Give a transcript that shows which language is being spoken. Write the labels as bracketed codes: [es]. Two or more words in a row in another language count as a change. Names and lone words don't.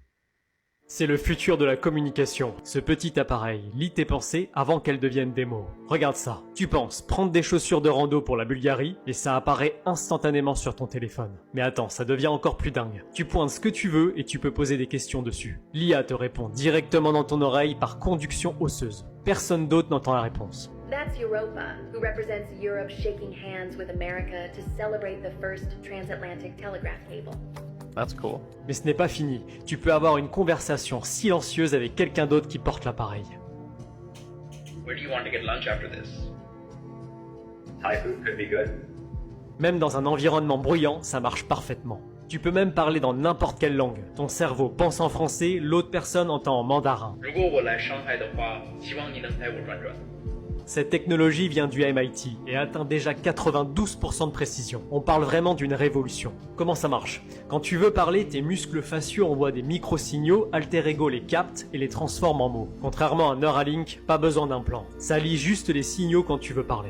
[fr] C'est le futur de la communication. Ce petit appareil lit tes pensées avant qu'elles deviennent des mots. Regarde ça. Tu penses prendre des chaussures de rando pour la Bulgarie et ça apparaît instantanément sur ton téléphone. Mais attends, ça devient encore plus dingue. Tu pointes ce que tu veux et tu peux poser des questions dessus. L'IA te répond directement dans ton oreille par conduction osseuse. Personne d'autre n'entend la réponse. [en] That's Europa, who represents Europe shaking hands with America to celebrate the first transatlantic telegraph cable. That's cool. [fr] Mais ce n'est pas fini. Tu peux avoir une conversation silencieuse avec quelqu'un d'autre qui porte l'appareil. [en] Where do you want to get lunch after this? Thai food could be good. [fr] Même dans un environnement bruyant, ça marche parfaitement. Tu peux même parler dans n'importe quelle langue. Ton cerveau pense en français, l'autre personne entend en mandarin. [zh] 如果我来上海的话，希望你能带我转转。 [fr] Cette technologie vient du MIT et atteint déjà 92% de précision. On parle vraiment d'une révolution. Comment ça marche? Quand tu veux parler, tes muscles faciaux envoient des micro-signaux, Alter Ego les capte et les transforme en mots. Contrairement à Neuralink, pas besoin d'un plan. Ça lit juste les signaux quand tu veux parler.